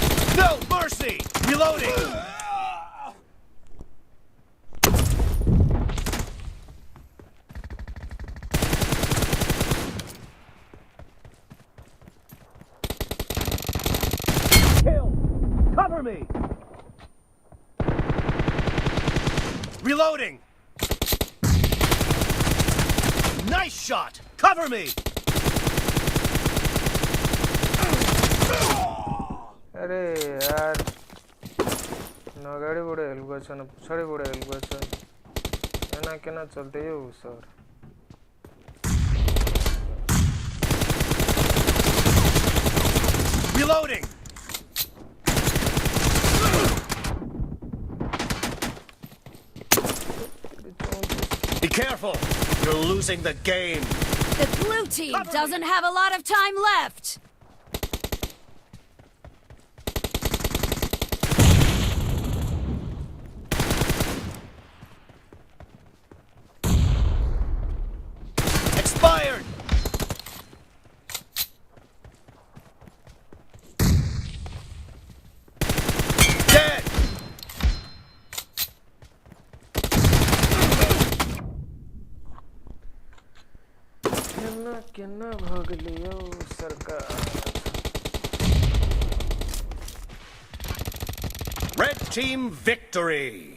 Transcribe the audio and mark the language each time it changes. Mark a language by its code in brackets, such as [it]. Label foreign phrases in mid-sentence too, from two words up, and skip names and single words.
[en] No mercy! Reloading! Kill! Cover me! Reloading! Nice shot! Cover me! [ne] अरे यार नगाडी बडे हेल्प गर्छ न पछाडी बडे हेल्प गर्छ एना केना चल्दै हो सर [en] Reloading! Be careful! You're losing the game! The blue team doesn't have a lot of time left. Expired! Dead! [ne] केना भगलियो सरकार [en] Red team victory!